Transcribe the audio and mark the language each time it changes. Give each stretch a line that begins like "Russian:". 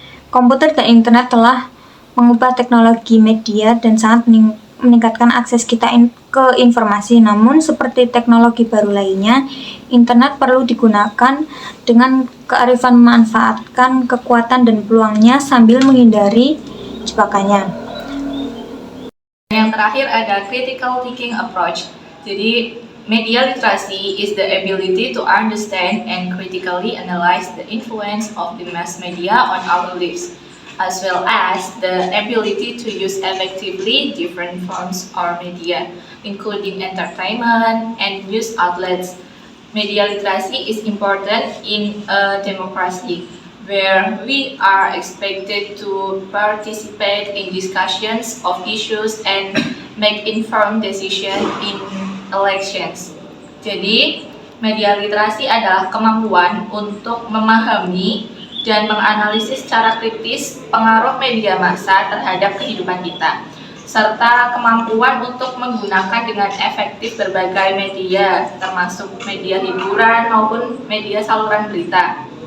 Indonesian: Komputer dan internet telah mengubah teknologi media dan sangat meningkatkan akses kita ke informasi. Namun seperti teknologi baru lainnya, internet perlu digunakan dengan kearifan, memanfaatkan kekuatan dan peluangnya sambil menghindari jebakannya. Yang terakhir ada critical thinking approach. Jadi
English: media literacy is the ability to understand and critically analyze the influence of the mass media on our lives, as well as the ability to use effectively different forms of media, including entertainment and news outlets. Media literacy is important in a democracy, where we are expected to participate in discussions of issues and make informed decisions in elections.
Indonesian: Jadi, media literasi adalah kemampuan untuk memahami dan menganalisis secara kritis pengaruh media massa terhadap kehidupan kita, serta kemampuan untuk menggunakan dengan efektif berbagai media, termasuk media hiburan maupun media saluran berita.